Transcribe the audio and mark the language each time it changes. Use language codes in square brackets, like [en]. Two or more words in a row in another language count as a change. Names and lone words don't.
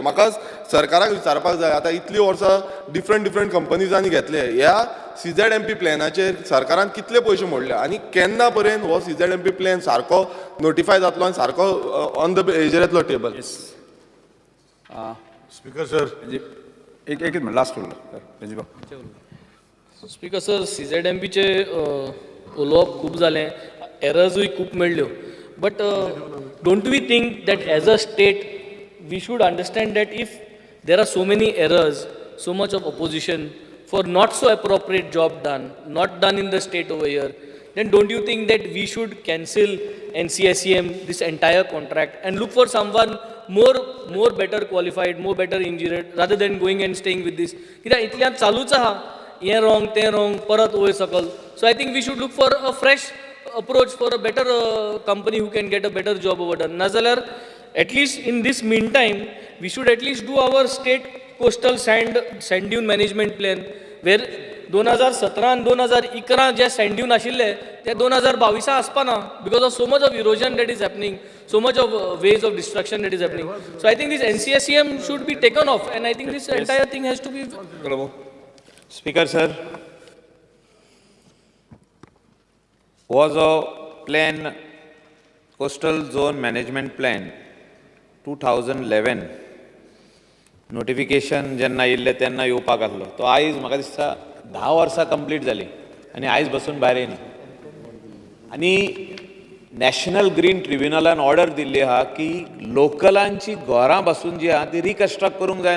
[kok] म्हाका सरकाराक विचारपाक जाय, आतां इतलीं वर्सां डिफरंट कंपनीजांनी घेतले, ह्या CZMP प्लॅनाचेर सरकारान कितले पयशे मोडले आनी केन्ना पर्यंत हो CZMP प्लॅन सारको नोटिफाय जातलो आनी सारको [en] on the [kok] हेजेर येतलो टेबल. [en] speaker sir, [kok] एक मिनिट लास्ट उरलो. [en] speaker sir, [kok] CZMPचे उलोवप खूब जालें, एरर्सूय खूब मेळ्ळ्यो. [en] but don't we think that as a state we should understand that if there are so many errors, so much of opposition for not so appropriate job done, not done in the state over here, then don't you think that we should cancel NCSEM, this entire contract, and look for someone more better qualified, more better engineered, rather than going and staying with this? [kok] कित्याक इतल्यान चालूच आहा, हें wrong, तें wrong, परत वयर सकल. [en] So I think we should look for a fresh approach for a better company who can get a better job over done. Nazalar, at least in this meantime, we should at least do our state coastal sand dune management plan, where 2017 and 2011 [kok] जे sand dune आशिल्ले ते 2022 आसपाना [en] because of so much of erosion that is happening, so much of ways of destruction that is happening. So I think this NCSEM should be taken off, and I think this entire thing has to be. Speaker, sir, was a plan, coastal zone management plan, 2011. [kok] नोटिफिकेशन जेन्ना येयल्लें तेन्ना येवपाक आसलो तो आयज म्हाका दिसता 10 वर्सां कंप्लीट जाली आनी आयज बसून भायर येयना. आनी नॅशनल ग्रीन ट्रिब्युनलान ऑर्डर दिल्ली आहा की लोकलांची घरां बसून जी आहा ती रिकन्स्ट्रक्ट करूंक जायना.